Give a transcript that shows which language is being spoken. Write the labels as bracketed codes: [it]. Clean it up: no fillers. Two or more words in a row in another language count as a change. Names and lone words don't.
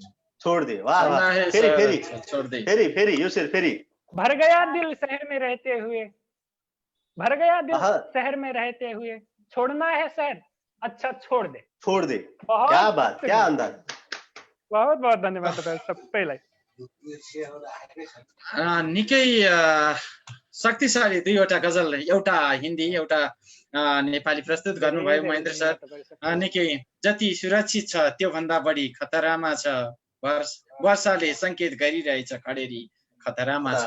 [hi] छोड़ दे। [ne] वाह, फेरी यो शेर फेरी। [hi] भर गया दिल शहर में रहते हुए, भर गया दिल शहर में रहते हुए, छोड़ना है शहर अच्छा छोड़ दे। छोड़ दे। क्या बात, क्या अंदाज। [ne] बहुत बहुत धन्यवाद तपाईहरु सबैलाई। निकै शक्तिशाली दुईवटा गजल, एउटा हिन्दी एउटा नेपाली प्रस्तुत गर्नुभयो महेन्द्र सर। निकै जति सुरक्षित छ त्यो भन्दा बढी खतरामा छ, वर्षाले संकेत गरिरहेछ खडेरी खतरामा छ।